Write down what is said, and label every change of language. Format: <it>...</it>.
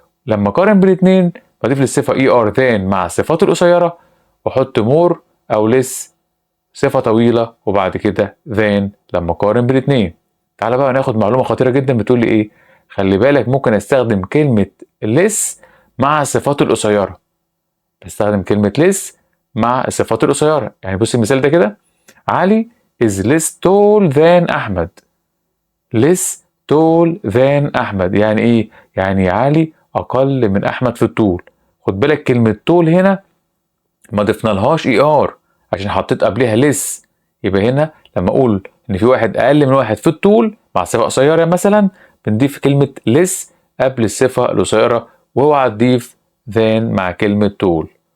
<ar>لما أقارن بين الاتنين بضيف للصفة ER than مع الصفات القصيرة، وأحط more أو less صفة طويلة، وبعد كده than لما أقارن بين الاتنين. تعالى بقى ناخد معلومة خطيرة جدا بتقول لي إيه؟ خلي بالك ممكن أستخدم كلمة less مع الصفات القصيرة. بستخدم كلمة less مع الصفات القصيرة. يعني بص المثال ده كده.</ar> <en>علي is less tall than أحمد. less tall than</en> <ar>أحمد يعني إيه؟ يعني علي أقل من أحمد في الطول. خد بالك كلمة طول هنا ما ضفنا لهاش ER عشان حطيت قبلها less. يبقى هنا لما أقول إن في واحد أقل من واحد في الطول مع صفة قصيرة مثلا، بنضيف كلمة less قبل الصفة القصيرة، واوعى تضيف than مع كلمة طول.</ar>